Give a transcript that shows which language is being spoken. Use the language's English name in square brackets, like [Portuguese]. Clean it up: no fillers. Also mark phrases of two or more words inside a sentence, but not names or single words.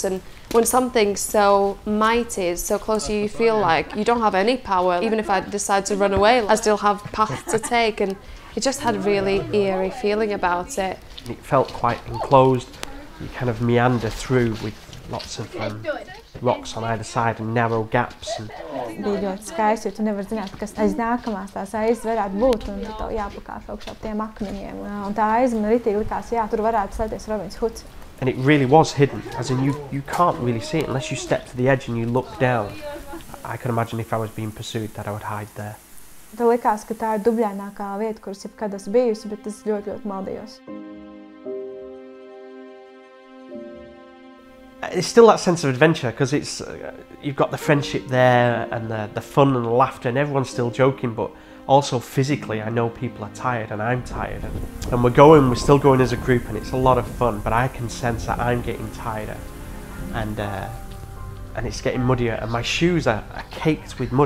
[English] And when something so mighty is so close to you, you feel like you don't have any power. Even if I decide to run away, I still have paths to take, and it just had a really eerie feeling about it. It felt quite enclosed. You kind of meander through with lots of rocks on either side and narrow gaps. [Latvian] Bija ļoti skaisti, jo tu nevar zināt, kas aiz nākamās tās aizes varētu būt, un tad tev jāpakāpj augšā tiem akmeņiem. Un tā aize man ritīgi likās, tur varētu slēpties Robins Hoods. [English] And it really was hidden, as in you can't really see it unless you step to the edge and you look down. I could imagine if I was being pursued that I would hide there. [Latvian] Tad likās, ka tā ir dubļainākā vieta, kuras jebkad esmu bijusi, bet es ļoti maldījos. [English] It's still that sense of adventure, because it's you've got the friendship there and the fun and the laughter, and everyone's still joking, but also physically I know people are tired and I'm tired, and we're still going as a group, and it's a lot of fun, but I can sense that I'm getting tighter, and it's getting muddier, and my shoes are caked with mud.